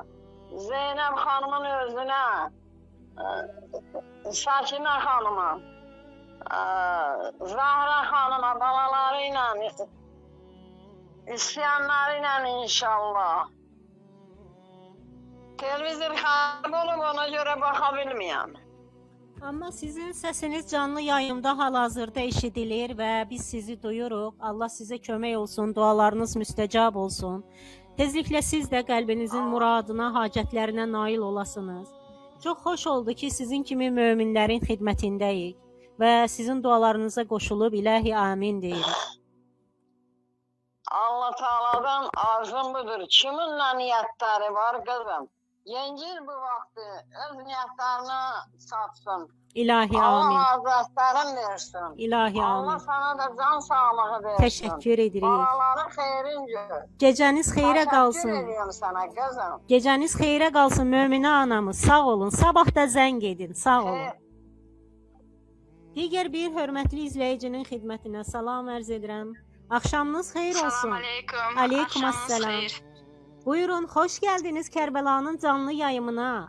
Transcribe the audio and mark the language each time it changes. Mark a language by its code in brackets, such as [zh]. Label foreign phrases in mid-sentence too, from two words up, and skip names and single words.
[tr] Zeynep Hanım'ın özüne, Sakine Hanım'a, Zahra Hanım'a, balalarıyla, isteyenlerle inşallah. Televizyon kaybolup ona göre bakabilmeyem. [az] Amma sizin səsiniz canlı yayımda hal-hazırda eşidilir və biz sizi duyuruq. Allah sizə kömək olsun, dualarınız müstəcab olsun. Tezliklə siz də qəlbinizin muradına, hacətlərinə nail olasınız. Çox xoş oldu ki, sizin kimi möminlərin xidmətindəyik və sizin dualarınıza qoşulub ilahi amin deyirik. [tr] Allah Teala'dan arzum budur. Kiminle niyetleri var kızım? Yencil bu vakti öz niyetlerini satsın. [az] İlahi amin. [tr] Allah hazretlerin versin. İlahi Allah amin. sana da can sağlığı versin. [az] Təşəkkür edirik. Balaların xeyrince. Gecəniz xeyrə qalsın. [tr] Teşekkür ediyorum sana kızım. [az] Gecəniz xeyrə qalsın Möminə anamız. Sağ olun. Sabah da zəng edin. Sağ olun. Digər bir hörmətli izləyicinin xidmətinə salam ərz edirəm. Axşamınız xeyir olsun. [ar] Salam aleyküm. Aleyküm [tr] Akşamınız [ar] assalam. [az] xeyir. Buyurun, xoş gəldiniz Kərbəlanın canlı yayımına.